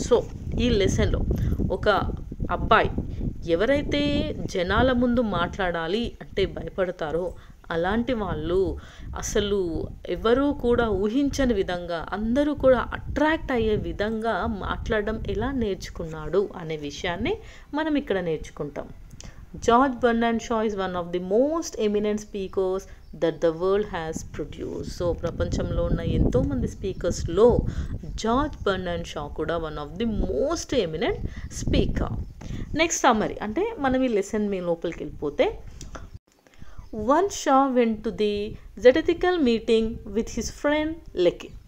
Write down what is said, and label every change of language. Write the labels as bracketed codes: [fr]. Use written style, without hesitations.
[te] So ఈ లెసన్లో ఒక అబ్బాయి ఎవరైతే జనాల ముందు మాట్లాడాలి అంటే భయపడతారో అలాంటి వాళ్ళు అసలు ఎవరూ కూడా ఊహించని విధంగా అందరూ కూడా అట్రాక్ట్ అయ్యే విధంగా మాట్లాడడం ఎలా నేర్చుకున్నాడు అనే విషయాన్ని మనం ఇక్కడ నేర్చుకుంటాం. [en] George Bernard Shaw is one of the most eminent speakers that the world has produced. [te] So ప్రపంచంలో ఉన్న ఎంతోమంది స్పీకర్స్లో జార్జ్ బర్నార్డ్ షా కూడా [en] One of the most eminent speaker. [te] Next summary అంటే మనం ఈ లెసన్ మీ లోపలికి వెళ్ళిపోతే, [en] One Shaw went to the Zetetical meeting with his friend Lecky.